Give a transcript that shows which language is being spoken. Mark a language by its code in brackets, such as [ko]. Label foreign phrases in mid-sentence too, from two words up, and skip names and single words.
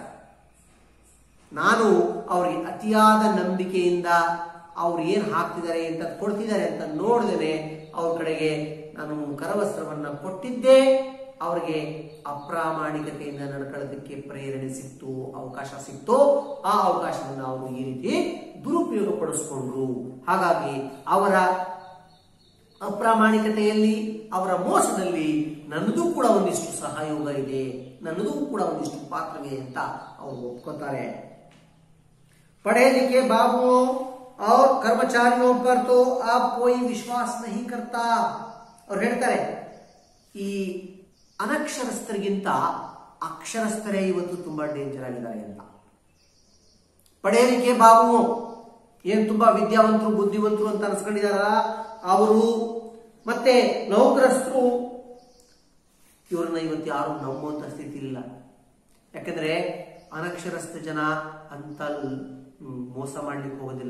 [kn] ನಾನು ಅವ್ರಿಗೆ ಅತಿಯಾದ ನಂಬಿಕೆಯಿಂದ ಅವ್ರು ಏನ್ ಹಾಕ್ತಿದ್ದಾರೆ ಅಂತ ಕೊಡ್ತಿದ್ದಾರೆ ಅಂತ ನೋಡಿದ್ರೆ ಅವ್ರ ಕಡೆಗೆ ನಾನು ಕರವಸ್ತ್ರವನ್ನ ಕೊಟ್ಟಿದ್ದೆ, ಅವ್ರಿಗೆ ಅಪ್ರಾಮಾಣಿಕತೆಯಿಂದ ನಡ್ಕೊಳ್ಳೋದಕ್ಕೆ ಪ್ರೇರಣೆ ಸಿಕ್ತು, ಅವಕಾಶ ಸಿಕ್ತು. ಆ ಅವಕಾಶವನ್ನು ಅವರು ಈ ರೀತಿ ದುರುಪಯೋಗ ಪಡಿಸ್ಕೊಂಡ್ರು. ಹಾಗಾಗಿ ಅವರ ಅಪ್ರಾಮಾಣಿಕತೆಯಲ್ಲಿ, ಅವರ ಮೋಸದಲ್ಲಿ ನನ್ನದು ಕೂಡ ಒಂದಿಷ್ಟು ಸಹಯೋಗ ಇದೆ, ನನ್ನದು ಕೂಡ ಒಂದಿಷ್ಟು ಪಾತ್ರವಿದೆ ಅಂತ ಅವರು ಒಪ್ಕೋತಾರೆ. [hi] पढ़े लिखे बाबुओं और कर्मचारियों पर तो आप कोई विश्वास नहीं करता. [kn] ಅವ್ರು ಹೇಳ್ತಾರೆ, ಈ ಅನಕ್ಷರಸ್ಥರಿಗಿಂತ ಅಕ್ಷರಸ್ಥರೇ ಇವತ್ತು ತುಂಬಾ ಡೇಂಜರ್ ಆಗಿದ್ದಾರೆ ಅಂತ. [hi] पढ़े लिखे बाबुओं [kn] ಏನ್ ತುಂಬಾ ವಿದ್ಯಾವಂತರು, ಬುದ್ಧಿವಂತರು ಅಂತ ಅನ್ಸ್ಕೊಂಡಿದಾರ ಅವರು, ಮತ್ತೆ ನೌಕರಸ್ಥರು, ಇವ್ರನ್ನ ಇವತ್ತು ಯಾರು ನಂಬುವಂತ ಸ್ಥಿತಿ ಇಲ್ಲ. ಯಾಕಂದ್ರೆ ಅನಕ್ಷರಸ್ಥ ಜನ ಅಂತ ಮೋಸ ಮಾಡ್ಲಿಕ್ಕೆ ಹೋಗೋದಿಲ್ಲ.